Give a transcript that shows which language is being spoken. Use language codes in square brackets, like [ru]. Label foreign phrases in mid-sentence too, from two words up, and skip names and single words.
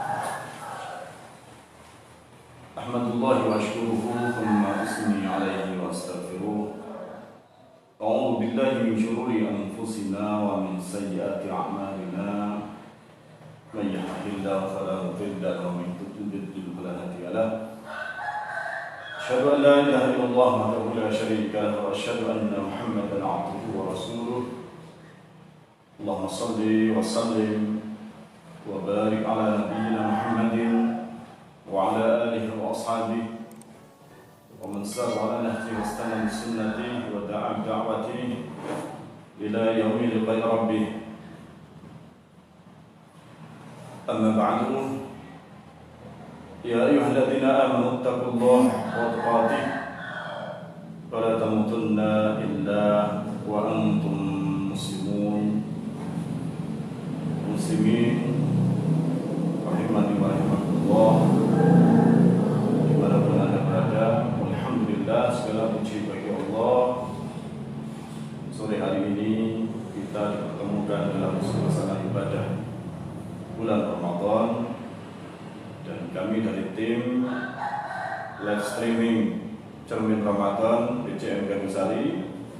[ar] أحمد الله وأشكره ثم أثني عليه وأستغفره. أعوذ بالله من شرور أنفسنا ومن سيئات أعمالنا. من يهده الله فلا مضل له ومن يضلل فلا هادي له. أشهد أن لا إله إلا الله وحده لا شريك له وأشهد أن محمدا عبده ورسوله. اللهم صل وسلم وبارك على نبينا محمد وعلى آله وأصحابه ومن سار على نهجه واستن بسنته ودعا بدعوته إلى يوم لقاء ربه. أما بعد يا أيها الذين آمنوا اتقوا الله حق تقاته ولا تموتن إلا وأنتم مسلمون. Muslimin rahimani wa rahimakumullah, [id] dimanapun anda berada, alhamdulillah segala puji bagi Allah. Sore hari ini kita dipertemukan dalam suasana ibadah bulan Ramadan, dan kami dari tim live streaming Cermin Ramadan BCM Gandusari